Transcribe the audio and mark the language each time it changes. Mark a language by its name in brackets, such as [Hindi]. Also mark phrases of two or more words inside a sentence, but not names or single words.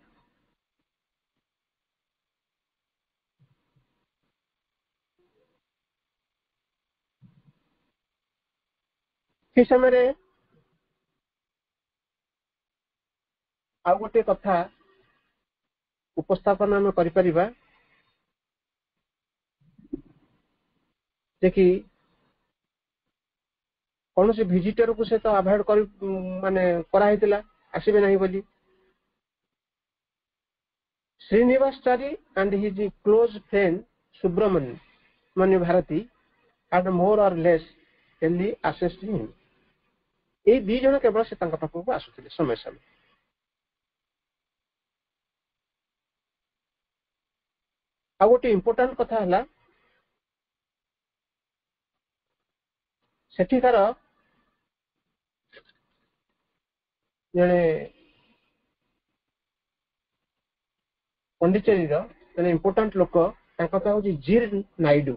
[Odia] ସେ ସମୟରେ ଆଉ ଗୋଟିଏ କଥା ଉପସ୍ଥାପନ ଆମେ କରିପାରିବା ଯେ କି କୌଣସି ଭିଜିଟରକୁ ସେ ତ ଆଭଏଡ୍ କରି ମାନେ କରାହେଇଥିଲା ଆସିବେ ନାହିଁ ବୋଲି। [English] ଶ୍ରୀନିବାସାଚାରୀ and his close friend ସୁବ୍ରମଣ୍ୟ ଭାରତୀ had more or less daily access to him। [Odia] ଏଇ ଦି ଜଣ କେବଳ ସେ ତାଙ୍କ ପାଖକୁ ଆସୁଥିଲେ ସମୟ ସମୟ। ଆଉ ଗୋଟେ ଇମ୍ପୋର୍ଟାଣ୍ଟ କଥା ହେଲା, ସେଠିକାର ଜଣେ ପଣ୍ଡିଚେରୀର ଜଣେ ଇମ୍ପୋର୍ଟାଣ୍ଟ ଲୋକ, ତାଙ୍କ ନାଁ ହେଉଛି ଜିର ନାଇଡୁ।